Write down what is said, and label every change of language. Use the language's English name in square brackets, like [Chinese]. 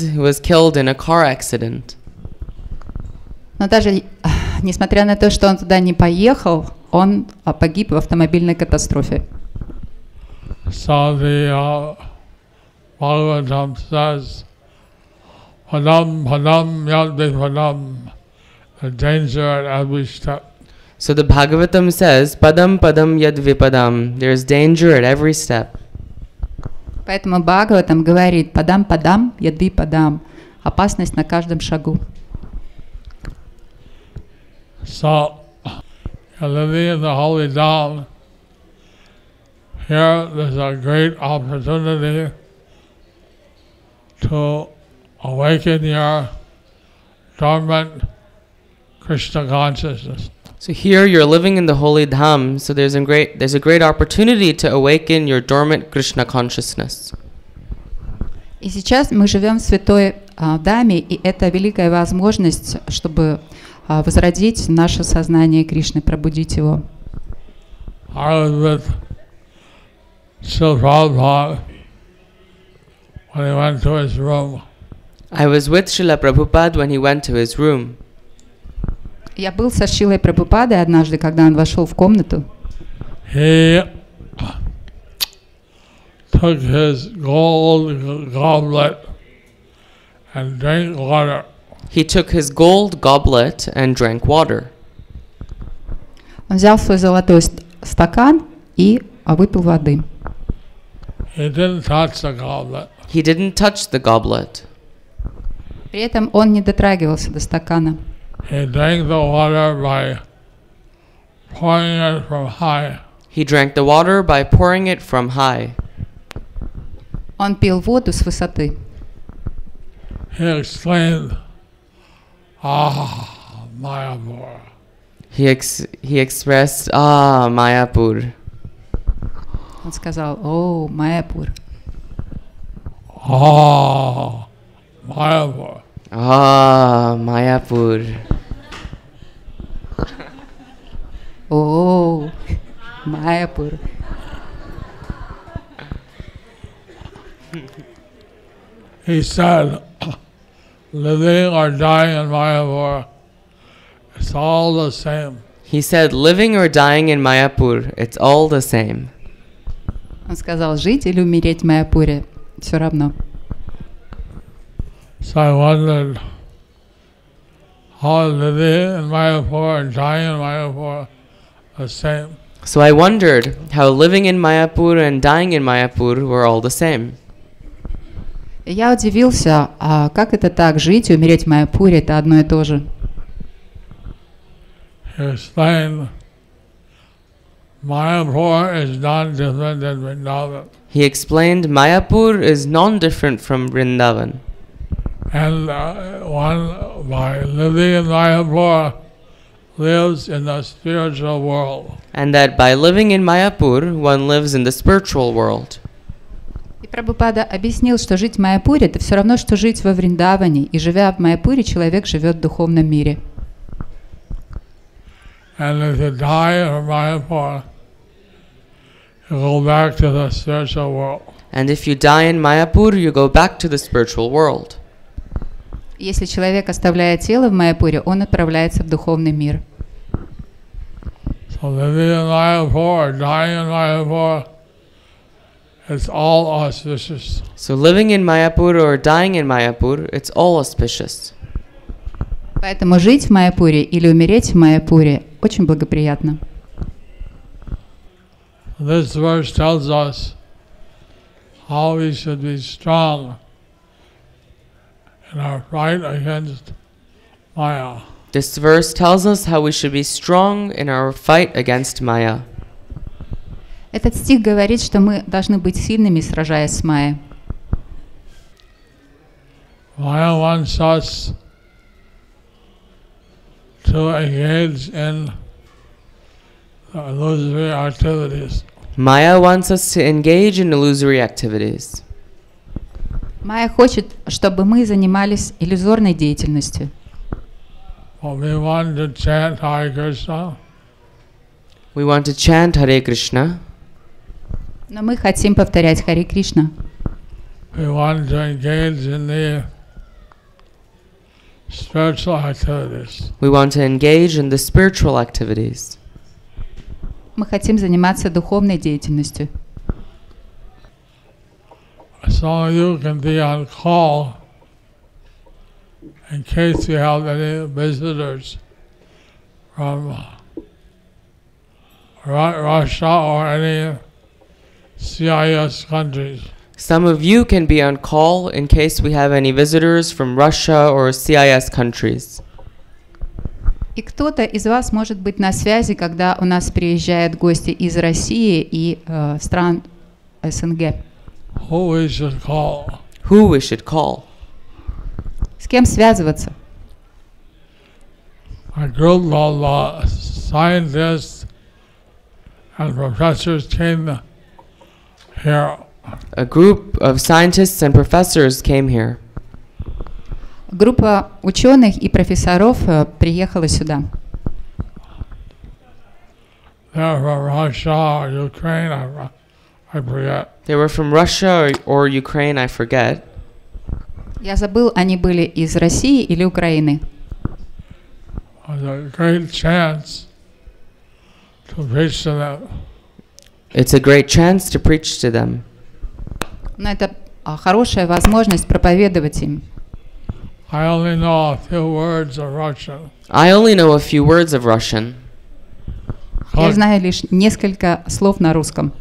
[English] He was killed in a car accident. [Russian] Но даже несмотря на то, что он туда не поехал, он погиб в автомобильной катастрофе. [English] So the Bhagavatam says, [Sanskrit] "Padam padam yadvi padam," [English] the danger at every step. So the Bhagavatam says, [Sanskrit] "Padam padam yad vipadam." [English] There's danger at every step. [Russian] Поэтому Бхагаватам говорит: [Sanskrit] падам падам, яды падам. [Russian] Опасность на каждом шагу. [English] So, living in the holy Dham, here there's a great opportunity to awaken your dormant Krishna consciousness. So here you're living in the holy dham, so there's a great opportunity to awaken your dormant Krishna consciousness. [Russian] И сейчас мы живем в святой Даме, и это великая возможность, чтобы возродить наше сознание Кришны, пробудить его. [English] I was with Srila Prabhupada when he went to his room. I was with Srila Prabhupada when he went to his room. [Russian] Я был со Шрилой Прабхупадой однажды, когда он вошел в комнату. [English] He took his gold goblet and drank water. He took his gold goblet and drank water. [Russian] Он взял свой золотой стакан и выпил воды. [English] He didn't touch the goblet. He didn't touch the goblet. [Russian] При этом он не дотрагивался до стакана. [English] He drank the water by pouring it from high. He drank the water by pouring it from high. [Russian] Он пил воду с высоты. [English] He exclaimed, "Ah, Mayapur." He expressed, "Ah, Mayapur." [Russian] Он сказал: «О, Майяпур». [English] Ah, Mayapur. Ah, Mayapur. [Russian] О, Майяпур. [English] He said, living or dying in Mayapur, it's all the same. He said, living or dying in Mayapur, it's all the same. [Russian] Он сказал: жить или умереть в Майяпуре все равно. [English] So I wondered how living in Mayapur and dying in Mayapur the same. So I wondered how living in Mayapur and dying in Mayapur were all the same. [Russian] И я удивился, а как это так, жить и умереть в Майяпуре — это одно и то же. [English] He explained, Mayapur is not different than Vrindavan. He explained Mayapur is non-different from Vrindavan. And one, by living in Mayapur, lives in the spiritual world. And that by living in Mayapur, one lives in the spiritual world. [Russian] И Прабхупада объяснил, что жить в Майяпуре — это все равно, что жить во Вриндаване, и живя в Майяпуре, человек живет в духовном мире. [English] And if you die in Mayapur, you go back to the spiritual world. And if you die in Mayapur, you go back to the spiritual world. [Russian] Если человек оставляет тело в Майяпуре, он отправляется в духовный мир. [English] So living in Mayapur or dying in Mayapur, it's all auspicious. So living in Mayapur or dying in Mayapur, it's all auspicious. [Russian] Поэтому жить в Майяпуре или умереть в Майяпуре очень благоприятно. [English] This verse tells us how we should be strong in our fight against Maya. This verse tells us how we should be strong in our fight against Maya. [Russian] Этот стих говорит, что мы должны быть сильными, сражаясь с Майей. [English] Maya wants us to engage in illusory activities. Maya wants us to engage in illusory activities. [Russian] Майя хочет, чтобы мы занимались иллюзорной деятельностью. [English] But we want to chant Hare Krishna. We want to chant Hare Krishna. [Russian] Но мы хотим повторять Харе Кришна. [English] We want to engage in the spiritual activities. We want to engage in the spiritual activities. [Russian] Мы хотим заниматься духовной деятельностью. [English] Some of you can be on call in case you have any visitors from Russia or any CIS countries. Some of you can be on call in case we have any visitors from Russia or CIS countries. [Russian] И кто-то из вас может быть на связи, когда у нас приезжают гости из России и стран СНГ. [English] Who we should call? Who we should call? [Russian] С кем связываться? [English] A group of scientists and professors came here. A group of scientists and professors came here. [Russian] Группа ученых и профессоров приехала сюда. [English] They're from Russia or Ukraine, I forget. They were from Russia or Ukraine, I forget. [Russian] Я забыл, они были из России или Украины. [English] It's a great chance to preach to them. It's a great chance to preach to them. [Russian] Но это хорошая возможность проповедовать им. [English] I only know a few words of Russian. I only know a few words of Russian. [Russian] Я знаю лишь несколько слов на русском.